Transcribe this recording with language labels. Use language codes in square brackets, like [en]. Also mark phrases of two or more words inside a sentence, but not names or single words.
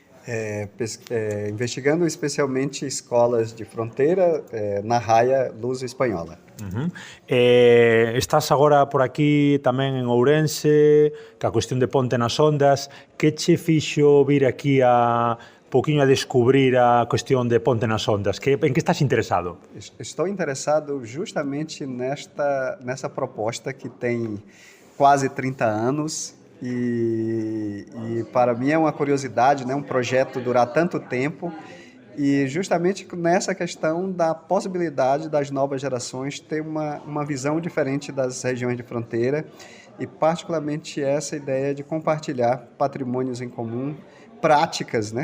[pt] investigando especialmente escolas de fronteira na raia luso-espanhola. [gl] Estás agora por aquí tamén en Ourense, ca cuestión de Ponte nas Ondas. Que che fixo vir aquí a pouquinho a descubrir a cuestión de Ponte nas Ondas? En que estás interesado? [pt] Estou interessado justamente nessa proposta que tem quase 30 anos e para mim é uma curiosidade, né? Um projeto durar tanto tempo e justamente nessa questão da possibilidade das novas gerações ter uma visão diferente das regiões de fronteira e particularmente essa ideia de compartilhar patrimônios em comum, práticas, né?